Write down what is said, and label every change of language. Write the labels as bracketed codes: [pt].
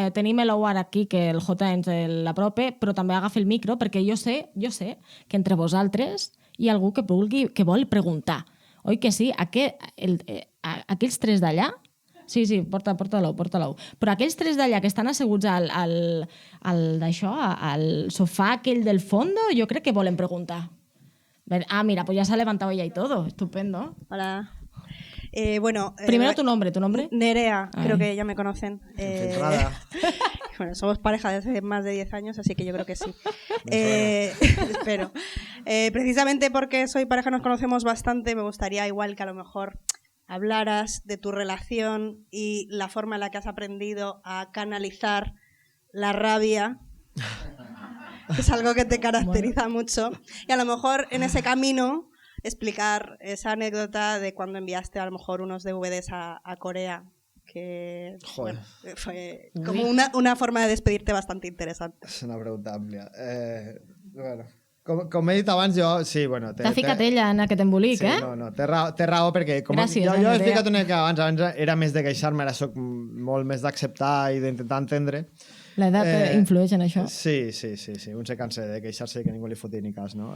[ca] Tenim l'ou ara aquí, que el Jota ens l'aprope, però també agafi el micro, perquè jo sé que entre vosaltres hi ha algú que vol preguntar. Oi que sí? Aquells 3 d'allà, sí, porta-l'ou. Però aquells 3 d'allà que estan asseguts al sofà aquell del fondo, jo crec que volen preguntar. [es] Ah, mira, pues ya se ha levantado ella y todo. Estupendo. Hola. Bueno, primero tu nombre. Nerea, Ay. creo que ya me conocen. Filtrada. Bueno, somos pareja desde hace más de 10 años, así que yo creo que sí. Espero. Precisamente porque soy pareja, nos conocemos bastante, me gustaría igual que a lo mejor hablaras de tu relación y la forma en la que has aprendido a canalizar la rabia. Es algo que te caracteriza mucho. Y a lo mejor en ese camino explicar esa anécdota de cuando enviaste a lo mejor unos DVDs a Corea, que bueno, fue como una forma de despedirte bastante interesante. [ca] És una pregunta àmplia. Bueno, com he dit abans, jo... Sí, bueno, t'ha ficat ella en aquest embolic, sí, No, té raó perquè gràcies, jo he explicat una mica abans era més de queixar-me, ara soc molt més d'acceptar i d'intentar entendre. L'edat influeix en això? Sí, un se cansa de queixar-se que ningú li foti ni cas, no?